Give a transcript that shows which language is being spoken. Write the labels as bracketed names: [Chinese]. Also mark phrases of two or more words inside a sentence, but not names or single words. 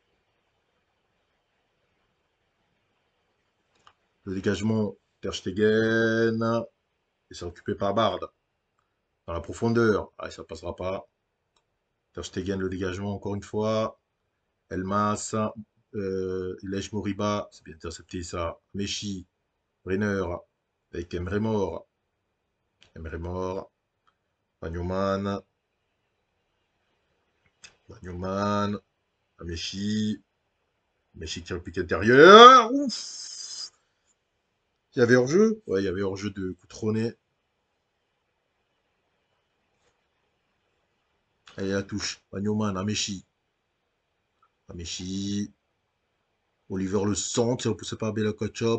[French] Le dégagement, Ter Stegen. Et c'est occupé par Bard. Dans la profondeur. Allez, ça passera pas. Ter Stegen, le dégagement encore une fois. Elmas. Ilej Moriba. C'est bien intercepté ça. Meshi. Brenner. Avec Emre Mor. Emre Mor. Magnoman. Magnoman. Meshi. Meshi qui repique intérieur. Ouf. Il y avait hors-jeu? Ouais, il y avait hors-jeu de Coutronnet. Allez, la touche. Magnoman, Amechi. Amechi. Oliver le centre, c'est repoussé par Bella Kotchop.